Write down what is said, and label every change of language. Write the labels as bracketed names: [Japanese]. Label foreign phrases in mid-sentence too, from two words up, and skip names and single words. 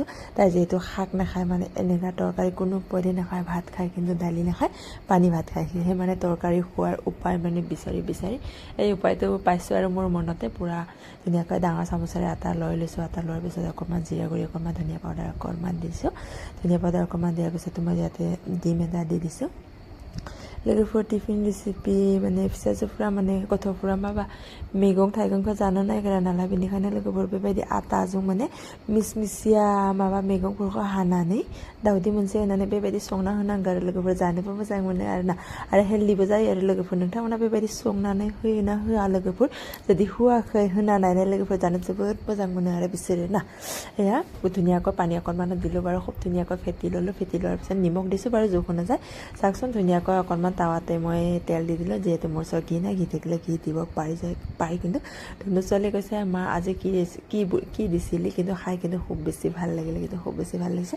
[Assamese] তাই যিহেতু শাক নাখায়, মানে এনেকুৱা তৰকাৰী কোনো পধ্যে নাখায়, ভাত খায় কিন্তু দালি নাখায়, পানী ভাত খায়। সেয়েহে মানে তৰকাৰী খোৱাৰ উপায় মানে বিচাৰি এই উপায়টো পাইছোঁ আৰু মোৰ মনতে পূৰা ধুনীয়াকৈ ডাঙৰ চামুচেৰে আটা লৈ লৈছোঁ। আটা লোৱাৰ পিছত অকণমান জিৰা গুড়ি, অকণমান ধনিয়া পাউডাৰ অকণমান দিছোঁ। ধনিয়া পাউডাৰ অকণমান দিয়াৰ পিছত মই ইয়াতে ডিম এটা দি দিছোঁ। [Bodo] लोगोफोर [English] tiffin recipe [Bodo] माने फिसाजोफ्रा माने गथ'फ्रा माबा मैगं थाइगंखौ जानो नागिरा नालाय, बेनिखायनो लोगोफोर बेबायदि आटाजों माने मिसमिसिया माबा मैगंफोरखौ हानानै दावदै मोनसे होनानै बेबायदि संना होनांगौ आरो लोगोफोर जानोबो मोजां मोनो आरोना, आरो हेल्दिबो जायो आरो लोगोफोर। नोंथांमोना बेबायदि संनानै होयो ना होआ लोगोफोर? जुदि होआखै, होना नायनाय लोगोफोर जानो जोबोद मोजां मोनो आरो बिसोरो ना। [Assamese] एया धुনীয়াকৈ পানী অকণমান দিলোঁ বাৰু, খুব ধুনীয়াকৈ ফেটি ল'লোঁ। ফেটি লোৱাৰ পিছত নিমখ দিছোঁ বাৰু, জোখ নাযায়। চাওকচোন ধুনীয়াকৈ অকণমান টাৱাতে মই তেল দি দিলোঁ। যিহেতু মোৰ ওচৰত ঘি নাই, ঘি থাকিলে ঘি দিব পাৰি কিন্তু ধুনু ছোৱালীয়ে কৈছে মা আজি কি দিছিলি, কিন্তু খাই কিন্তু খুব বেছি ভাল লাগিলে, কিন্তু খুব বেছি ভাল লাগিছে।